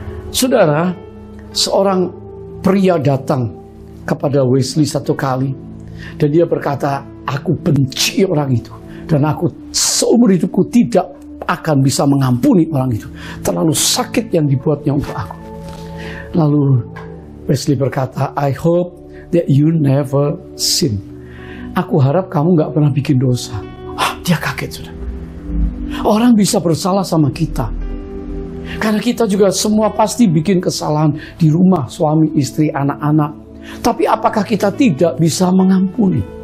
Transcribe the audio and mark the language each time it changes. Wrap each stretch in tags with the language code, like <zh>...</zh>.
<id>Saudara, seorang pria datang kepada Wesley satu kali. Dan dia berkata, aku benci orang itu. Dan aku seumur hidupku tidak akan bisa mengampuni orang itu. Terlalu sakit yang dibuatnya untuk aku. Lalu Wesley berkata,</id> <en>I hope that you never sin.</en> <id>Aku harap kamu gak pernah bikin dosa. Dia kaget sudah. Orang bisa bersalah sama kita. Karena kita juga semua pasti bikin kesalahan di rumah, suami, istri, anak-anak. Tapi apakah kita tidak bisa mengampuni?</id>